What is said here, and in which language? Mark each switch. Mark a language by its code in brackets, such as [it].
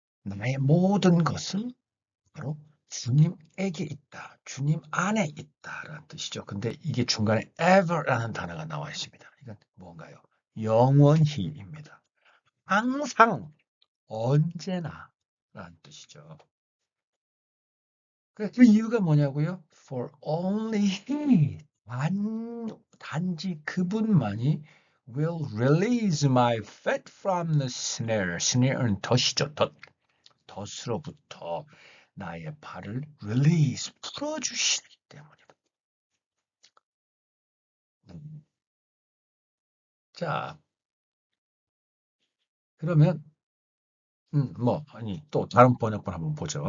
[ko] 나의 모든 것은 바로 주님에게 있다. 주님 안에 있다라는 뜻이죠. 근데 이게 중간에 ever라는 단어가 나와 있습니다. 이건 뭔가요? 영원히입니다. 항상, 언제나 라는 뜻이죠. 그 이유가 뭐냐고요? [en] For only he, [ko] 단지 그분만이 [en] will release my feet from the snare. [ko] snare는 덫이죠. 덫으로부터 나의 발을 release, 풀어주시기 때문이다. 자, 그러면 아니 또 다른 번역본 한번 보죠.